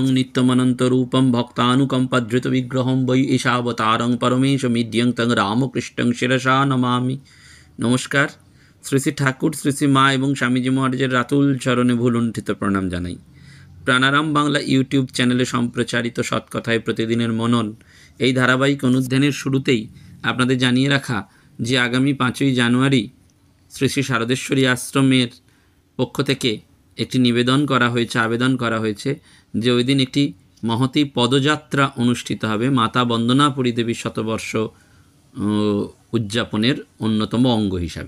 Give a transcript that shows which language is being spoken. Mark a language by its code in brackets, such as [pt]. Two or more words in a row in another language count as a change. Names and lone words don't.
[sa] नित्यमनन्तरूपं भक्तानुकम्पधृतविग्रहं वै ईशावतारं परमेशमिद्यं तं रामकृष्णं शिरसा नमामि। [bn] নমস্কার। শ্রী শ্রী ঠাকুর, শ্রী শ্রী মা এবং স্বামীজি মহারাজের রাতুল চরণে ভুলুণ্ঠিত প্রণাম জানাই। প্রাণারাম বাংলা ইউটিউব চ্যানেলে সম্প্রচারিত সৎকথায় প্রতিদিনের মনন এই ধারাবাহিক অনুধ্যানের শুরুতেই আপনাদের জানিয়ে রাখা যে আগামী 5ই জানুয়ারি শ্রী শ্রী শারদেশ্বরী আশ্রমের পক্ষ থেকে একটি আবেদন করা হয়েছে যে ওই দিন একটি মহতী পদযাত্রা অনুষ্ঠিত হবে মাতা বন্দনাপুরী দেবীর শতবর্ষ উদযাপনের অন্যতম অঙ্গ হিসাবে।